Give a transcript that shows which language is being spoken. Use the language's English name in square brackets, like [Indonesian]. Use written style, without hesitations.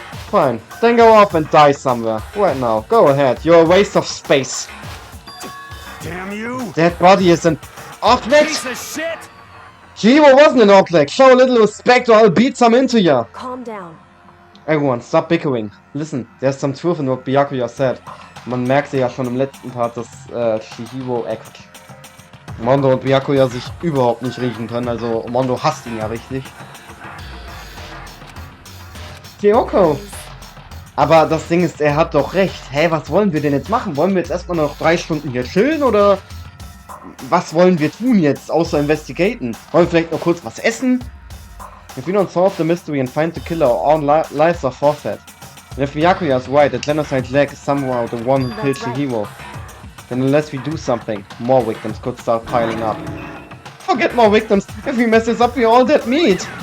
[English] Fine, then go off and die somewhere. Right now, go ahead. You're a waste of space. Damn you! That body is an object? Piece of shit! Chihiro wasn't an object. Show a little respect or I'll beat some into ya. Calm down. Everyone, stop bickering. Listen, there's some truth in what Byakuya said. [German] Man merkte ja schon im letzten Part, dass Chihiro Mondo und Byakuya sich überhaupt nicht riechen können. Also Mondo hasst ihn ja richtig. Kyoko. Aber das Ding ist, er hat doch recht. Hä, was wollen wir denn jetzt machen? Wollen wir jetzt erstmal noch 3 Stunden hier chillen oder was wollen wir tun jetzt, außer investigaten? Wollen wir vielleicht noch kurz was essen? [English] If we don't solve the mystery and find the killer, all lives are forfeit. And if Byakuya is right, the genocide leg is somehow the one who killed Chihiro. Then unless we do something, more victims could start piling up. Forget more victims. If we mess this up, we're all dead meat.